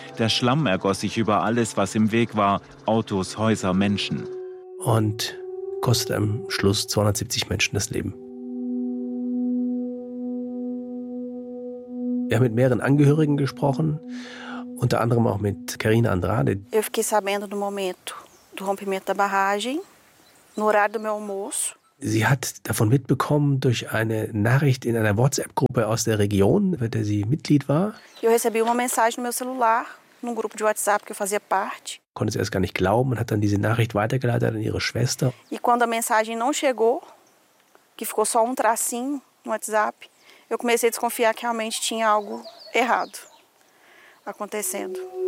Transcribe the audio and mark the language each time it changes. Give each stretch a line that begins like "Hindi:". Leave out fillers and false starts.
German: Der Schlamm ergoss sich über alles, was im Weg war. Autos, Häuser, Menschen. Und kostete am Schluss 270 Menschen das Leben. Wir haben mit mehreren Angehörigen gesprochen, unter anderem auch mit Karina Andrade.
Portuguese: Eu fiquei sabendo no momento do rompimento da barragem, no horário do meu almoço.
German: Sie hat davon mitbekommen durch eine Nachricht in einer WhatsApp-Gruppe aus der Region, bei der sie Mitglied war.
Portuguese: Eu recebi uma mensagem no meu celular, num grupo de WhatsApp que eu fazia parte.
German: Konnte sie erst gar nicht glauben und hat dann diese Nachricht weitergeleitet an ihre Schwester.
Portuguese: E quando a mensagem não chegou, que ficou só um tracinho no WhatsApp, eu comecei a desconfiar que realmente tinha algo errado acontecendo.